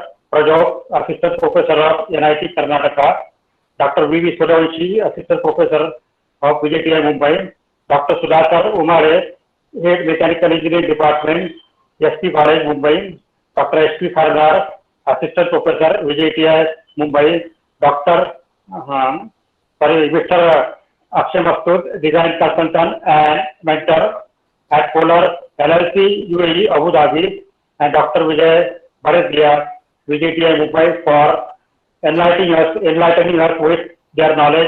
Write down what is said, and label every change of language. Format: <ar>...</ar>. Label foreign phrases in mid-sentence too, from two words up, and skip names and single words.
<en>Prajok, Assistant Professor of NIT Karnataka, Dr. V.V. Sudavanshi, Assistant Professor of VJTI Mumbai, Dr. Sudhakar Umare, Head Mechanical Engineering Department, SP College Mumbai, Dr. S.P. Sardar, Assistant Professor, VJTI Mumbai, Mr. Akshay Mastood, Design Consultant and Mentor at Polar LLC, UAE, Abu Dhabi, and Dr. Vijay Bharatiya, VJTI Mumbai, for enlightening us with their knowledge.</en>